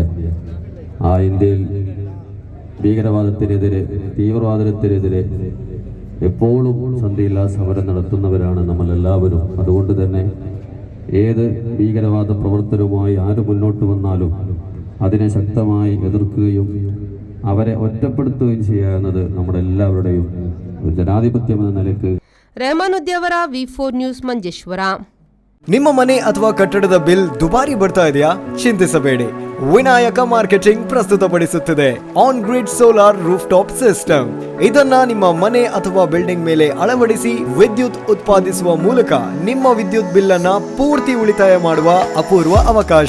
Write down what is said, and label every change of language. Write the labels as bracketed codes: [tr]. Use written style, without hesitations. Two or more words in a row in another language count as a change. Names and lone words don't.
[ml] ആ ഇന്ത്യയിൽ ഭീകരവാദത്തിനെതിരെ, തീവ്രവാദത്തിനെതിരെ എപ്പോഴും സന്ധിയില്ലാ സമരം നടത്തുന്നവരാണ് നമ്മളെല്ലാവരും. അതുകൊണ്ട് തന്നെ ഏത് ഭീകരവാദ പ്രവർത്തനവുമായി ആര് മുന്നോട്ട് വന്നാലും അതിനെ ശക്തമായി എതിർക്കുകയും അവരെ ഒറ്റപ്പെടുത്തുകയും ചെയ്യുന്നത് നമ്മുടെ എല്ലാവരുടെയും ജനാധിപത്യം എന്ന നിലയ്ക്ക്. [kn] ರೆಹಮಾನುದ್ದೀವರ V4 ನ್ಯೂಸ್ ಮಂಜೇಶ್ವರ. ನಿಮ್ಮ ಮನೆ ಅಥವಾ ಕಟ್ಟಡದ ಬಿಲ್ ದುಬಾರಿ ಬರ್ತಾ ಇದೆಯಾ? ಚಿಂತಿಸಬೇಡಿ, ವಿನಾಯಕ ಮಾರ್ಕೆಟಿಂಗ್ ಪ್ರಸ್ತುತಪಡಿಸುತ್ತಿದೆ [en] on grid solar roof top system. [kn] ಇದನ್ನ ನಿಮ್ಮ ಮನೆ ಅಥವಾ ಬಿಲ್ಡಿಂಗ್ ಮೇಲೆ ಅಳವಡಿಸಿ ವಿದ್ಯುತ್ ಉತ್ಪಾದಿಸುವ ಮೂಲಕ ನಿಮ್ಮ ವಿದ್ಯುತ್ ಬಿಲ್ ಅನ್ನ ಪೂರ್ತಿ ಉಳಿತಾಯ ಮಾಡುವ ಅಪೂರ್ವ ಅವಕಾಶ.